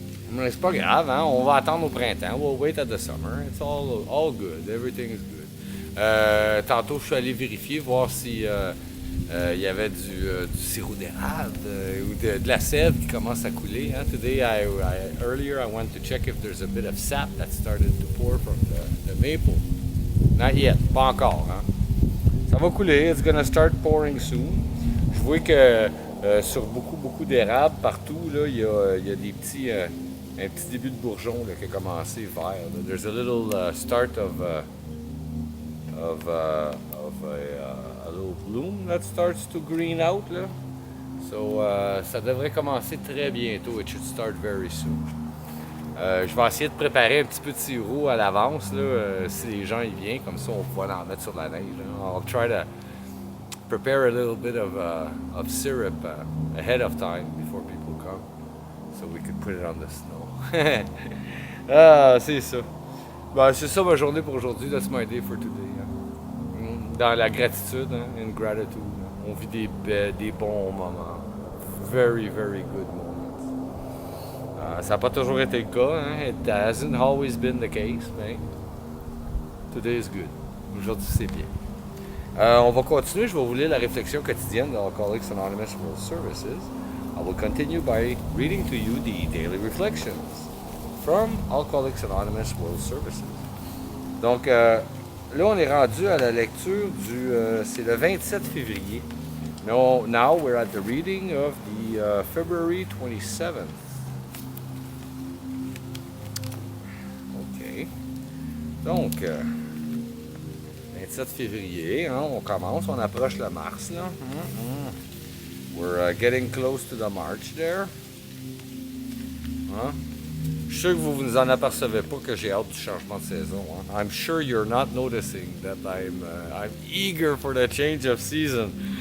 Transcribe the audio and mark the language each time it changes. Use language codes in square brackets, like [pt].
[fr] Mais c'est pas grave, hein? On va attendre au printemps. [en] We'll wait at the summer. It's all good. Everything is good. [fr] Tantôt, je suis allé vérifier, voir si il y avait du sirop d'érable ou de la sève qui commence à couler. Hein? [en] Today, earlier, I went to check if there's a bit of sap that started to pour from the maple. Not yet, [fr] pas encore. [en] Hein? [fr] Ça va couler. [en] It's gonna start pouring soon. [fr] Je vois que sur beaucoup d'érables partout, là, il y a des petits, un petit début de bourgeon là, qui a commencé vert. Là. [en] There's a little start of a little bloom that starts to green out. [fr] Là. So ça devrait commencer très bientôt. [en] It should start very soon. [fr] Je vais essayer de préparer un petit peu de sirop à l'avance, là, si les gens y viennent, comme ça on va en mettre sur la neige. Là. [en] I'll try to prepare a little bit of syrup ahead of time before people come, so we could put it on the snow. [fr] Ah, c'est ça. Ben, c'est ça ma journée pour aujourd'hui. [en] That's my day for today. Hein. [fr] Dans la gratitude, [en] hein, in gratitude. [fr] Hein. On vit des bons moments. [en] Very, very good moments. [fr] Ça n'a pas toujours été le cas, hein? [en] It hasn't always been the case, mais today is good. [fr] Aujourd'hui, c'est bien. On va continuer, je vais vous lire la réflexion quotidienne de Alcoholics Anonymous World Services. [en] I will continue by reading to you the daily reflections from Alcoholics Anonymous World Services. [fr] Donc, là, on est rendu à la lecture c'est le 27 février. [en] Now we're at the reading of the February 27th. [fr] Donc, 27 février, hein, on commence, on approche le mars, là. [en] We're getting close to the March there. [fr] Hein? Je suis sûr que vous ne en apercevez pas que j'ai hâte du changement de saison. Hein? [en] I'm sure you're not noticing that I'm eager for the change of season.